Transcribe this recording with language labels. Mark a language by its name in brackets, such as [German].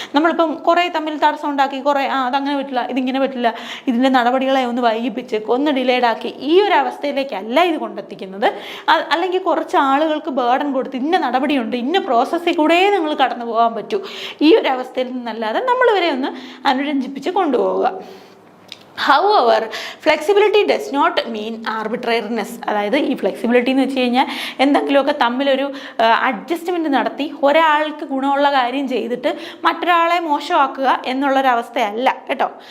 [Malayalam] നമ്മളിപ്പം കുറേ തമ്മിൽ തടസ്സം ഉണ്ടാക്കി, കുറേ അതങ്ങനെ പറ്റില്ല, ഇതിങ്ങനെ പറ്റില്ല, ഇതിൻ്റെ നടപടികളെ ഒന്ന് വൈകിപ്പിച്ച് ഒന്ന് ഡിലേഡ് ആക്കി ഈ ഒരു അവസ്ഥയിലേക്കല്ല ഇത് കൊണ്ടെത്തിക്കുന്നത്. അല്ലെങ്കിൽ കുറച്ച് ആളുകൾക്ക് ബേർഡൻ കൊടുത്ത് ഇന്ന നടപടിയുണ്ട്, ഇന്ന പ്രോസസ്സിൽ കൂടെ നിങ്ങൾ കടന്നു പോകാൻ പറ്റൂ, ഈ ഒരു അവസ്ഥയിൽ നിന്നല്ലാതെ നമ്മൾ ഇവരെ ഒന്ന് അനുരഞ്ജിപ്പിച്ച് കൊണ്ടുപോവുക. [English] However, flexibility does not mean arbitrariness. [Malayalam] അതായത് ഈ ഫ്ലെക്സിബിലിറ്റി എന്ന് വെച്ച് കഴിഞ്ഞാൽ എന്തെങ്കിലുമൊക്കെ തമ്മിലൊരു അഡ്ജസ്റ്റ്മെൻറ്റ് നടത്തി ഒരാൾക്ക് ഗുണമുള്ള കാര്യം ചെയ്തിട്ട് മറ്റൊരാളെ മോശമാക്കുക എന്നുള്ളൊരവസ്ഥയല്ല കേട്ടോ.